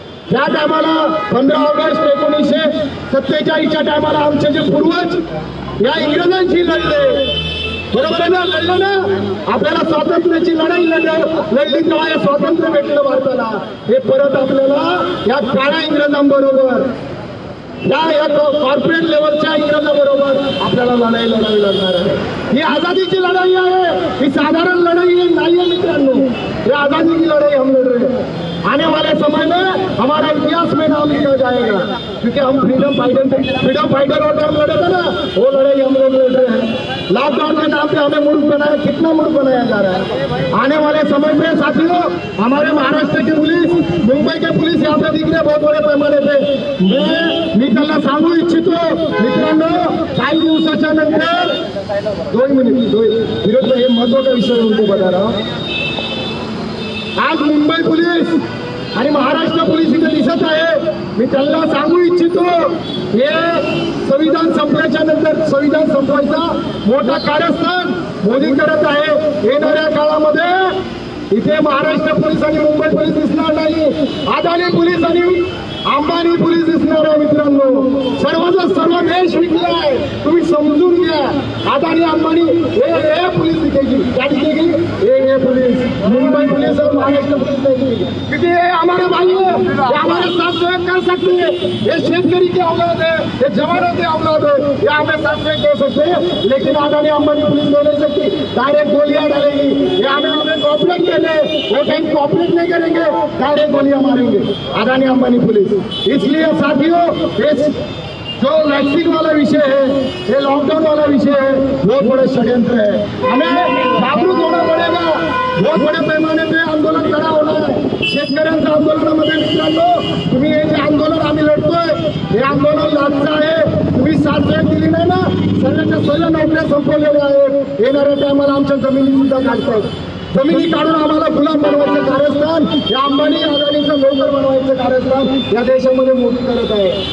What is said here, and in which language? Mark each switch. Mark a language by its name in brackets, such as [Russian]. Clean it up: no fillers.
[Marathi] त्या टायमाला 15 ऑगस्ट 1947च्या टायमाला आमचे जे पूर्वज या इंग्रजांशी लढले, बरोबर आहे ना? लढलं ना, आपल्याला स्वातंत्र्याची लढाई लढली तेव्हा हे स्वातंत्र्य भेटलं भारताला. हे परत आपल्याला या काळ्या इंग्रजांबरोबर, या कॉर्पोरेट लेवलच्या इंग्रजांबरोबर आपल्याला लढाई लढावी लागणार आहे. ही आजादीची लढाई आहे, ही साधारण लढाई नाही है मित्रांनो. [Hindi] ये आजादी की लड़ाई हम लड़ रहे हैं. आने वाले समय में हमारा इतिहास में ना नाम लिया जाएगा, क्योंकि हम फ्रीडम फाइटर और हम लड़े थे ना, वो लड़ाई हम लोग लड़ रहे हैं। लॉकडाउन के नाम पे हमें मूर्ख बनाया, कितना मूर्ख बनाया जा रहा है। आने वाले समय में साथियों हमारे महाराष्ट्र की पुलिस, मुंबई के पुलिस यहाँ पे दिख रहे बहुत बड़े पैमाने पे। [Marathi] मी त्यांना सांगू इच्छितो मित्रांनो, काही दिवसाच्या नंतर 2 मिनिट विरोध हे महत्वाचा विषय [Hindi] उनको बता रहा हूं। [Marathi] आज मुंबई पोलीस आणि महाराष्ट्र पोलीस इथे दिसत आहे। मी त्यांना सांगू इच्छितो, हे संविधान संपल्याच्या नंतर संविधान संपवायचा मोठा कारस्थान मोदी करत आहे। येणाऱ्या काळामध्ये इथे महाराष्ट्र पोलीस आणि मुंबई पोलीस दिसणार नाही, अदानी पोलीस आणि अंबानी पोलीस दिसणार आहे। मित्रांनो, सर्वचा सर्व देश विकलाय, तुम्ही समजून घ्या। [Hindi] अदानी अंबानी हे पोलीस दिखेगी, क्या दिखेगी? ये पुलिस, मुंबई पुलिस और महाराष्ट्र पुलिस दिखेगी, क्योंकि ये हमारे भाई है, ये हमारे साथ सहयोग कर सकते हैं। ये शेतकरी के औलाद है, ये जवानों के औलाद है, ये हमें साथ सहयोग कर सकते हैं। लेकिन अदानी अंबानी पुलिस नहीं ले सकती, डायरेक्ट गोलियां डालेगी। ये हमें कॉपरेट करने, वो कहीं कॉपरेट नहीं करेंगे, डायरेक्ट गोलियां मारेंगे अदानी अंबानी पुलिस। इसलिए साथियों, जो वैक्सीन वाला विषय है, ये लॉकडाउन वाला विषय है, बहुत बड़ा षड्यंत्र है। हमें जागरूक होना पड़ेगा, बहुत बड़े पैमाने पे आंदोलन खड़ा होना है। [Marathi] शेतकऱ्यांच्या आंदोलनामध्ये मित्रांनो, तुम्ही हे जे आंदोलन आम्ही लढतोय, हे आंदोलन लाभचं आहे। तुम्ही साथ दिली नाही ना, सर्वांच्या सर्व नोकऱ्या संपवलेल्या आहेत। येणाऱ्या टायमाला आमच्या जमिनी सुद्धा काढतायत, जमिनी काढून आम्हाला गुलाम बनवायचं कारस्थान, या अंबानी अदानीचं नोकर बनवायचं कारस्थान या देशामध्ये मोदी करत आहे।